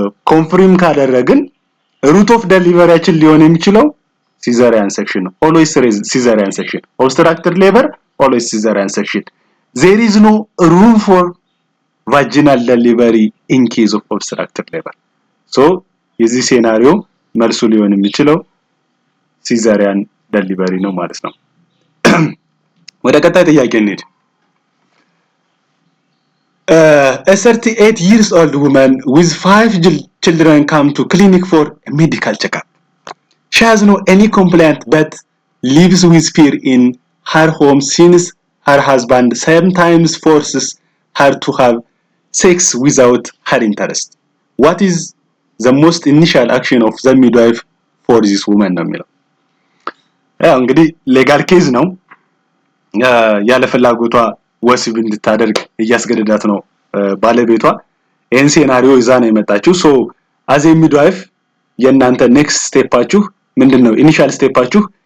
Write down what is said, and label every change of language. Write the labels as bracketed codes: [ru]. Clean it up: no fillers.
[am] ኮንፍርም ካደረግን ሩት ኦፍ ዴሊቨሪያችን ሊሆን የሚችለው ሲዘሪያን ሴክሽን ነው always ሲዘሪያን ሴክሽን obstructed labor always ሲዘሪያን ሴክሽን [en] there is no room for vaginal delivery in case of obstructed labor [am] so የዚህ ሴናሪዮ መልሱ ሊሆን የሚችለው ሲዘሪያን ዴሊቨሪ ነው ማለት ነው ወደ ቀጣይ ጥያቄ እንሂድ [en] a 38 years old woman with 5 children come to clinic for a medical checkup. She has no any complaint but lives with fear in her home since her husband sometimes forces her to have sex without her interest. What is the most initial action of the midwife for this woman? [am] ያው እንግዲህ ሌጋል ኬዝ ነው ያለ ፍላጎቷ ወሲብ እንድታደርግ እያስገደዳት ነው ባለቤቷ ይሄን ሴናሪዮ ይዛ ነው የመጣችው ሶ አዝ ኤ ሚድዋይፍ የናንተ ኔክስት ስቴፓችሁ ምንድነው ኢኒሺያል ስቴፓችሁ